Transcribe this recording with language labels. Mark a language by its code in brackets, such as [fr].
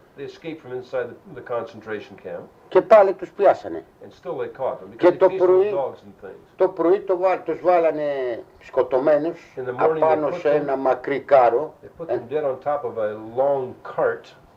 [en] They escaped from inside the concentration camp. [el] Και πάλι τους πιάσανε. [en] And still they caught them [el] Και [en] because they chased them with dogs and things. [el] το πρωί τους βάλανε σκοτωμένους απάνω σε ένα μακρύ κάρο. [en] They put them dead on top of a long cart.